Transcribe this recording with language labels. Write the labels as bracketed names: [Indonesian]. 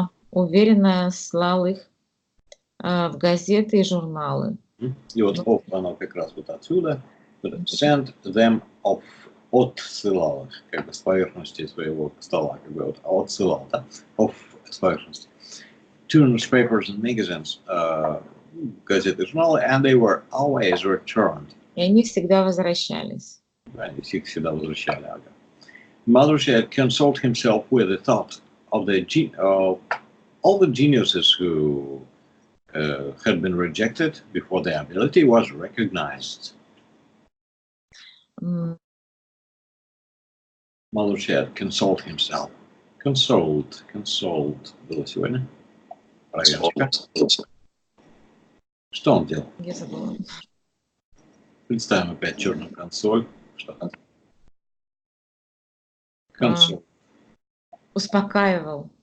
[Russian] Уверенно слал их в газеты и журналы. И вот off, оно как раз вот отсюда. [English] Send them off. [Russian] Отсылал их, как бы с поверхности своего стола, как бы вот отсылал, да? Off с поверхности. [English] To newspapers and magazines, [Russian] газеты и журналы, [English] and they were always returned. [Russian] И они всегда возвращались. Они их всегда возвращали, ага. [English] Mothershed consoled himself with the thought of all the geniuses who had been rejected before their ability was recognized. Mothershed consoled himself. [Russian] Consoled было сегодня. Проверочка. Что он делал? Я забыла. Представим опять черную консоль. Что? Консоль. Успокаивал.